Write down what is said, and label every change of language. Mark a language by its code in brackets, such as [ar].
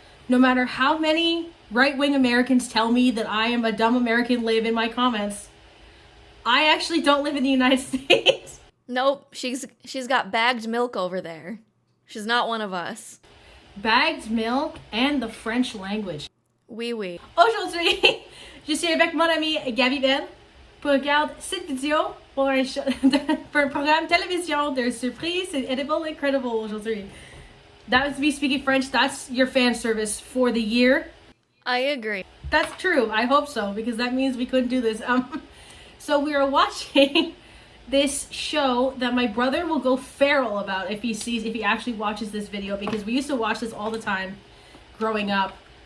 [en] No matter how many right-wing Americans tell me that I am a dumb American live in my comments, I actually don't live in the United States. Nope, she's got bagged milk over there. She's not one of us. Bagged milk and the French language. [fr] Oui. Aujourd'hui, je suis avec mon amie Gabi Belle pour regarder cette vidéo pour un programme télévision de surprise et [en] edible incredible [fr] aujourd'hui. [en] That was me speaking French. That's your fan service for the year. I agree. That's true. I hope so, because that means we couldn't do this. So we are watching this show that my brother will go feral about if he actually watches this video, because we used to watch this all the time growing up.